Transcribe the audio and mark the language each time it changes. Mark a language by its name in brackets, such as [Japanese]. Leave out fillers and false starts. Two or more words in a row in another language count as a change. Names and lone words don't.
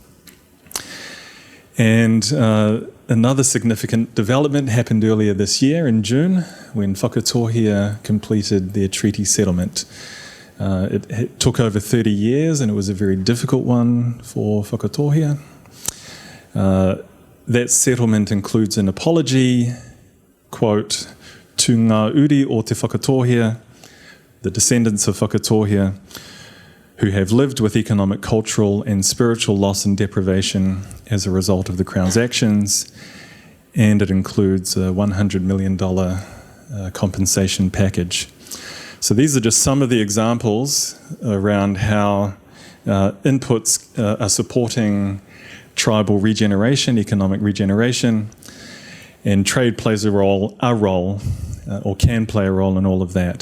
[English] And another significant development happened earlier this year in June when Whakatohia completed their treaty settlement. It took over 30 years and it was a very difficult one for Whakatohia. That settlement includes an apology, quote, to [Māori] ngā uri o te Whakatohia, [English] the descendants of Whakatohia, who have lived with economic, cultural and spiritual loss and deprivation as a result of the Crown's actions, and it includes a $100 million compensation package. So these are just some of the examples around how inputs are supporting tribal regeneration, economic regeneration, and trade plays a role, or can play a role in all of that.